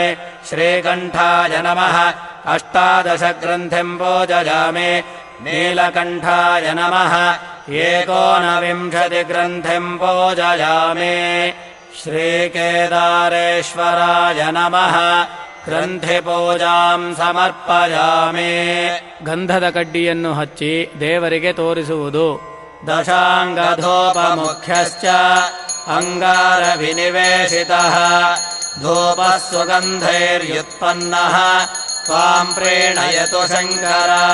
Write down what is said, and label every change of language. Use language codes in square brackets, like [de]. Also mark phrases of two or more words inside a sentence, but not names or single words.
[sa] ಶ್ರೀಕಂಠಾಯ ನಮಃ. ಅಷ್ಟಾದಶಗ್ರಂಥಿಂ ಪೂಜಯಾಮಿ. ನೀಲಕಂಠಾಯ ನಮಃ. ಏಕೋನವಿಂಶತಿಗ್ರಂಥಿಂ ಪೂಜಯಾಮಿ. ಶ್ರೀಕೇದಾರೇಶ್ವರಾಯ ನಮಃ. ಗ್ರಂಥಿಪೂಜಾಂ ಸಮರ್ಪಯಾಮಿ. [kn] ಗಂಧದ ಕಡ್ಡಿಯನ್ನು ಹಚ್ಚಿ ದೇವರಿಗೆ ತೋರಿಸುವುದು. [sa] ದಶಾಂಗಧೂಪಮುಖ್ಯಶ್ಚ ಅಂಗಾರವಿನಿವೇಶಿತಃ. ಧೂಪಃ ಸುಗಂಧೈರ್ಯುತ್ಪನ್ನಃ ತ್ವಾಂ ಪ್ರೀಣಯತು ಶಂಕರ.